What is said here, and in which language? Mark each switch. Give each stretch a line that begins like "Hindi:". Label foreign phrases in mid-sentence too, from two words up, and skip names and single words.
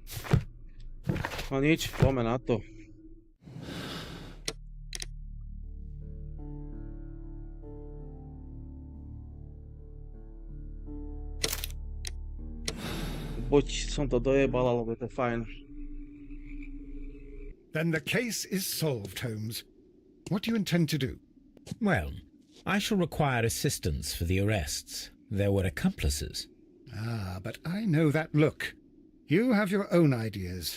Slovak: No nič, poďme na to. Buď som to dojebal, alebo je to fajn.
English: Then the case is solved, Holmes. What do you intend to do? Well, I shall require assistance for the arrests. There were accomplices. Ah, but I know that look. You have your own ideas.